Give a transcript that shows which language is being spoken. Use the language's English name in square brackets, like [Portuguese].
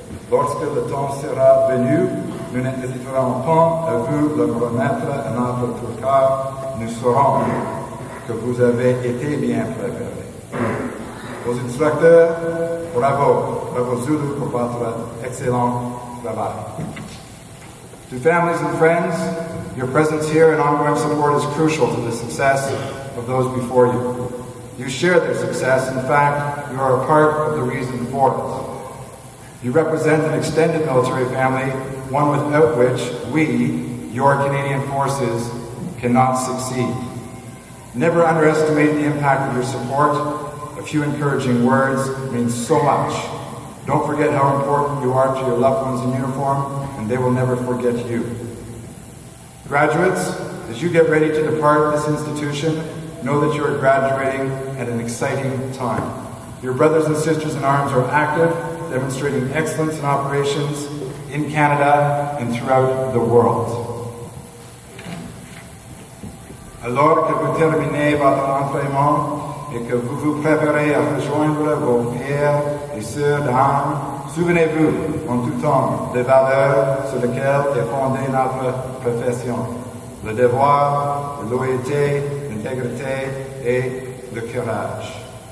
[French] Lorsque le temps sera venu, nous n'hésiterons pas à vous le remettre à notre tour, car nous saurons que vous avez été bien préparés. Vos instructeurs, bravo Zulu pour votre excellent travail. [English] To families and friends, your presence here and ongoing support is crucial to the success of those before you. You share their success. In fact, you are a part of the reason for it. You represent an extended military family, one without which we, your Canadian Forces, cannot succeed. Never underestimate the impact of your support. A few encouraging words mean so much. Don't forget how important you are to your loved ones in uniform, and they will never forget you. Graduates, as you get ready to depart this institution, know that you are graduating at an exciting time. Your brothers and sisters in arms are active, demonstrating excellence in operations in Canada and throughout the world. [French] Alors que vous terminez votre entraînement, et que vous vous préparez à rejoindre vos frères et sœurs d'armes, souvenez-vous en tout temps des valeurs sur lesquelles est fondée notre profession. Le devoir, la loyauté, l'intégrité et le courage.